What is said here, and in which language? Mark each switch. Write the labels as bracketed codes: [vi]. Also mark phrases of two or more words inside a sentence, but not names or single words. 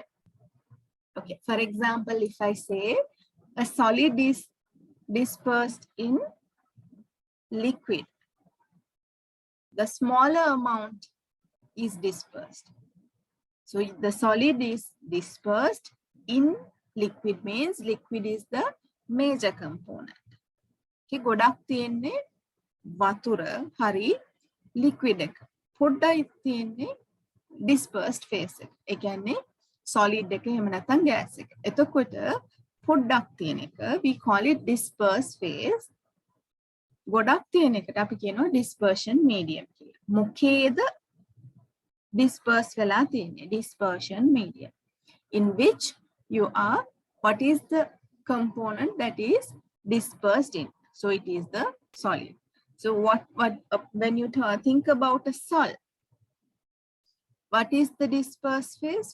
[en] Okay, for example, if I say a solid is dispersed in liquid, the smaller amount is dispersed. So the solid is dispersed in liquid, means liquid is the major component. [si] Okay, ගොඩක් තියෙන්නේ වතුර හරි liquid එක. පොඩ්ඩයි තියෙන්නේ [en] dispersed phase [si] එක. ඒ කියන්නේ solid එක එහෙම නැත්නම් gas එක. එතකොට පොඩ්ඩක් තියෙන එක [en] we call it dispersed phase. [si] ගොඩක් තියෙන එකට අපි කියනවා [en] dispersion medium [si] කියලා. මොකේද disperse වෙලා තියෙන්නේ? [en] Dispersion medium, in which you are, what is the component that is dispersed in? So it is the solid. So when you think about a sol, what is the dispersed phase?